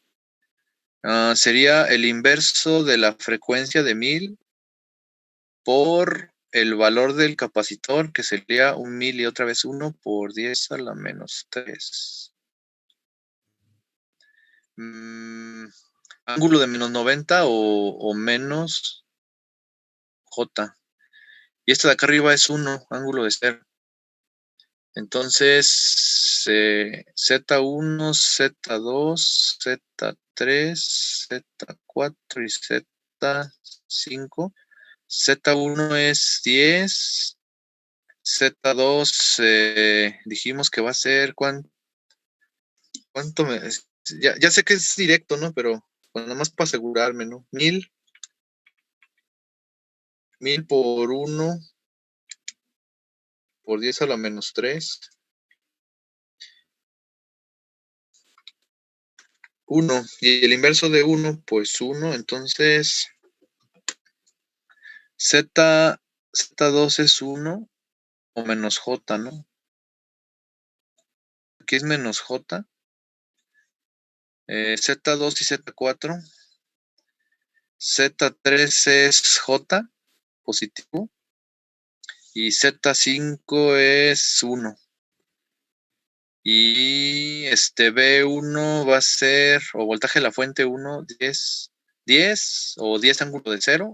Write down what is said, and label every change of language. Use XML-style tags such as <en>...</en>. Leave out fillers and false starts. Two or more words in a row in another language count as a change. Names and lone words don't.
<es>Sería el inverso de la frecuencia de 1000 por el valor del capacitor, que sería 1000 y otra vez 1 por 10 a la menos 3. Ángulo de menos 90 o menos J. Y este de acá arriba es 1, ángulo de 0. Entonces, Z1, Z2, Z3, Z4 y Z5. Z1 es 10. Z2 dijimos que va a ser ¿cuánto ya sé que es directo, ¿no? Pero bueno, nada más para asegurarme, ¿no? 1000 por 1 por 10 a la menos 3. 1. Y el inverso de 1, pues 1. Entonces, Z2 es 1 o menos J, ¿no? Aquí es menos J. Z2 y Z4. Z3 es J, positivo. Y Z5 es 1. Y B1 va a ser, o voltaje de la fuente 1, 10 o 10 ángulo de 0.</es>